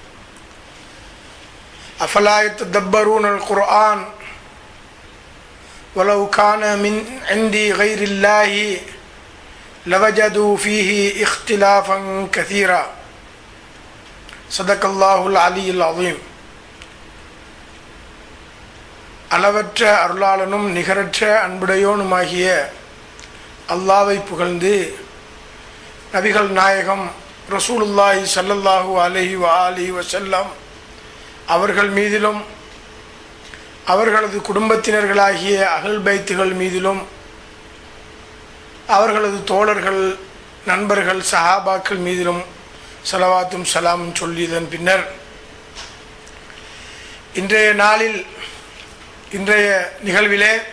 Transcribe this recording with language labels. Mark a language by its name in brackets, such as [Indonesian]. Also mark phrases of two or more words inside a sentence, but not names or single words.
[Arabic] أفلا يتدبرون القرآن ولو كان من عند غير الله لوجدوا فيه اختلافا كثيرا. صدق الله العلي العظيم. [Tamil] அளவற்ற அருளாளனும் நிகரற்ற அன்புடையோனுமாகிய அல்லாஹ்வை புகழ்ந்து, நபிகள் நாயகம் [Arabic] رسول الله صلى الله عليه وآله وسلم [Tamil] அவர்கள் மீதிலும், அவர்களது குடும்பத்தினர்களாகிய அஹ்ல் பைத்துகள் மீதிலும், அவர்களது தோழர்கள், நண்பர்கள், சஹாபாக்கள் மீதிலும் ஸலவாத்தும் ஸலாமும் சொல்லியதன் பின்னர், இன்றைய நிகழ்விலே